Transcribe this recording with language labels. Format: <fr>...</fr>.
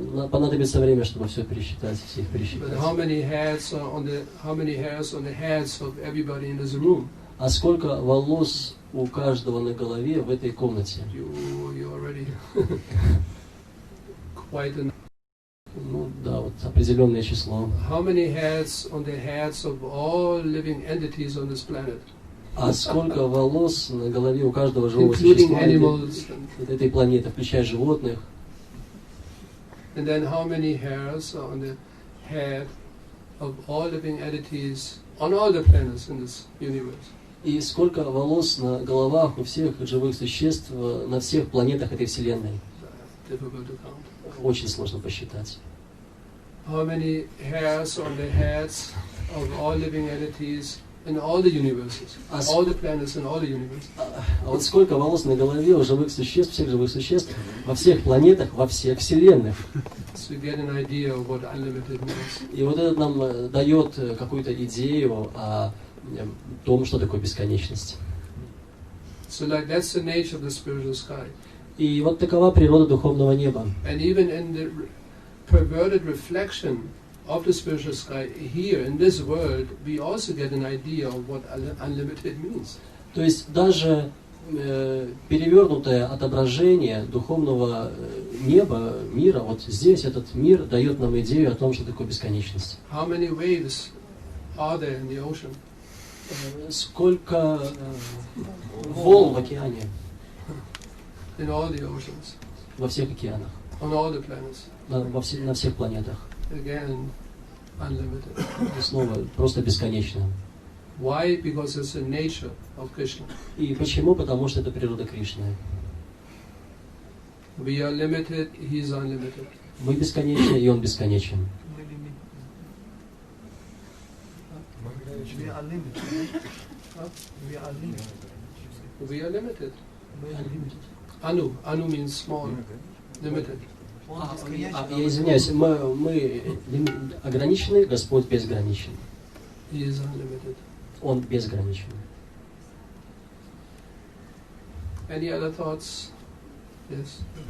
<ru>Понадобится время, чтобы все пересчитать, всех пересчитать.</ru> <en>But how many hairs on the heads of everybody in this room?</en> <ru>А сколько волос у каждого на голове в этой комнате?</ru> <en>You already quite enough.</en> <ru>Да, вот определенное число.</ru> <en>How many hairs on the heads of all living entities on this planet?</en> <ru>А сколько волос на голове у каждого живого существа этой планеты, включая животных?</ru> <en>And then how many hairs on the head of all living entities on all the planets in this universe?</en> <ru>И сколько волос на головах у всех живых существ на всех планетах этой Вселенной?</ru> <en>Difficult to count.</en> <ru>Очень сложно посчитать.</ru> <en>How many hairs on the heads of all living entities in all the universes, all the planets in all the universes?</en> <ru>А вот сколько волос на голове у живых существ, всех живых существ, во всех планетах, во всех вселенных?</ru> <en>So get an idea of what unlimited means.</en> <ru>И вот это нам дает какую-то идею о том, что такое бесконечность.</ru> <en>So like that's the nature of the spiritual sky.</en> <ru>И вот такова природа духовного неба.</ru> <en>And even in the perverted reflection of the spiritual sky here in this world, we also get an idea of what unlimited means.</en> <ru>То есть даже перевернутое отображение духовного неба, мира, вот здесь этот мир дает нам идею о том, что такое бесконечность.</ru> <en>How many waves are there in the ocean?</en> <ru>Сколько волн в океане?</ru> <en>In all the oceans.</en> <ru>Во всех океанах.</ru> <en>On all the planets.</en> <ru>На всех планетах.</ru> <en>Again, unlimited.</en> <ru>И снова просто бесконечно.</ru> <en>Why? Because it's the nature of Krishna.</en> <ru>И почему? Потому что это природа Кришны.</ru> <en>We are limited, he is unlimited.</en> <ru>Мы бесконечны, и он бесконечен.</ru> <en>We are limited. We are limited. We are limited. We are limited. Anu means small, limited.</en> <ru>Я извиняюсь, мы ограничены, Господь безграничен.</ru> <en>He is unlimited.</en> <ru>Он безграничен.</ru> <en>Any other thoughts? Yes.</en>